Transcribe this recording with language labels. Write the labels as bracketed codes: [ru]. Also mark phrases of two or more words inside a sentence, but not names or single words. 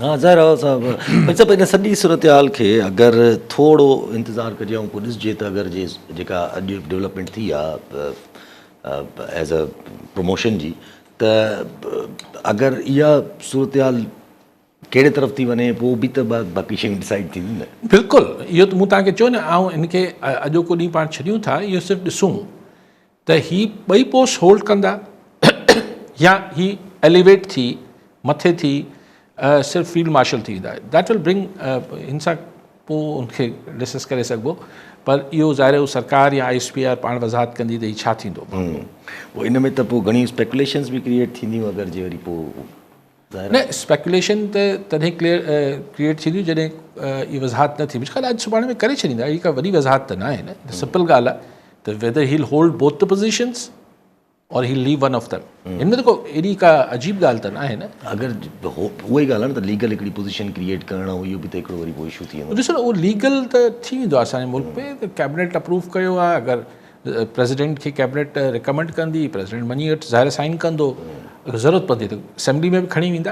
[sd] हाँ ज़ाहिर आहे साहब इन सॼी सूरत हाल खे अगरि थोरो इंतज़ारु कजे ऐं पोइ ॾिसजे त अगरि जेका अॼु डेवलपमेंट थी आहे [en] as a promotion [sd] जी, त अगरि इहा सूरत हाल कहिड़े तरफ़ थी वञे पोइ बि त बाक़ी शयूं डिसाइड थींदियूं न। बिल्कुलु, इहो त मूं तव्हांखे चयो न, ऐं इनखे अॼोको ॾींहुं पाण छॾियूं था, इहो सिर्फ़ु ॾिसूं त ही 2 पोस्ट होल्ड कंदा या ही एलिवेट थी मथे थी सिर्फ़ु फील्ड मार्शल थी वेंदा। [en] that will bring [sd] हिन सां पोइ उनखे डिस्कस करे सघिबो, पर इहो ज़ाहिर आहे सरकार या ISPR पाण वज़ाहत कंदी त हीउ छा थींदो। पोइ इन में त पोइ घणी स्पेकुलेशन्स बि क्रिएट थींदियूं अगरि जे वरी पोइ न स्पेकुलेशन त तॾहिं क्रिएट थींदियूं जॾहिं इहा वज़ाहत न थी। मुंहिंजे ख़्याल अॼु सुभाणे में करे छॾींदा, अहिड़ी का वॾी वज़ाहत त न आहे न। [en] सिंपल [sd] ॻाल्हि आहे त [en] whether he'll hold both the positions or he'll leave one of them. [sd] हिन में त को एॾी का अजीब ॻाल्हि त न आहे न। अगरि उहा ई ॻाल्हि आहे न त लीगल हिकिड़ी पोज़ीशन क्रिएट करणु इहो बि त हिकिड़ो वरी पोइ इशू थी वेंदो। ॾिसो न उहो लीगल त थी वेंदो आहे असांजे मुल्क में, त कैबिनेट अप्रूव कयो आहे, अगरि प्रेसिडेंट खे कैबिनेट रिकमेंड कंदी, प्रेसिडेंट मञी वटि ज़ाहिर साइन कंदो, ज़रूरत पवंदी त असेंबली में बि खणी वेंदा।